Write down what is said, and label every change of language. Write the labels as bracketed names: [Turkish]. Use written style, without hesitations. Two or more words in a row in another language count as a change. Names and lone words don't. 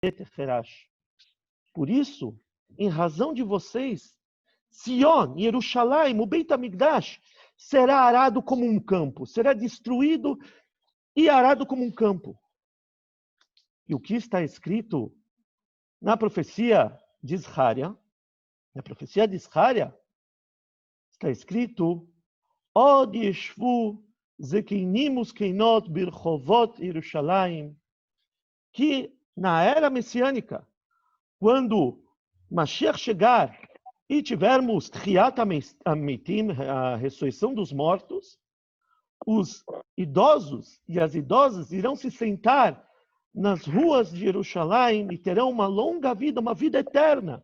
[Portuguese] Por isso, em razão de vocês, Sion, Jerusalém, o [Hebrew] בית המקדש, [Portuguese] será arado como um campo, será destruído e arado como um campo. E o que está escrito na profecia de Isharia? Na profecia de Isharia está escrito: [Hebrew] עוד ישבו זקנים זקנות ברחובות [Portuguese] Yerushalayim, que na era messiânica, quando Mashiach chegar e tivermos [Hebrew] תחיית המתים, [Portuguese] a ressurreição dos mortos, os idosos e as idosas irão se sentar nas ruas de Jerusalém e terão uma longa vida, uma vida eterna.